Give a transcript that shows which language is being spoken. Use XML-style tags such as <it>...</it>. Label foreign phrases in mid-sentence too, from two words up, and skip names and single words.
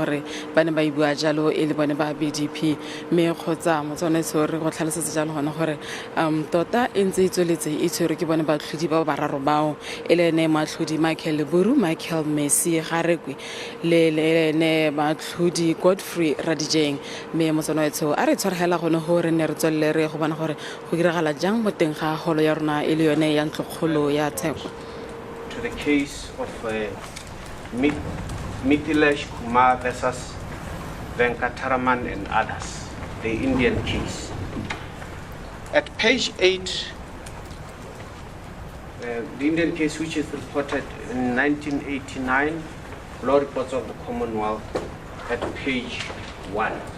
<tn>gore ba ne ba e bua jalo e le bone ba BDP mme kgotsa motshwanetso re go tlhalosetse jalo gone gore tota e ntse e tsweletse e tshwerwe ke bone batlhodi ba bararo bao e le ene matlhodi Michael Buru, Michael Messi Garekwe le ene matlhodi Godfrey Radijeng mme motshwanetso a re tshwaragela gone gore ne re tswelele re go bona gore go diragala jang mo teng ga golo ya rona e le yone ya ntlokgolo ya tsheko.</tn> <en>To the case of Mithilesh Kumar versus Venkataraman and others, the Indian case. At page 8, the Indian case which is reported in 1989, Law Reports of the Commonwealth, at page 1.</en>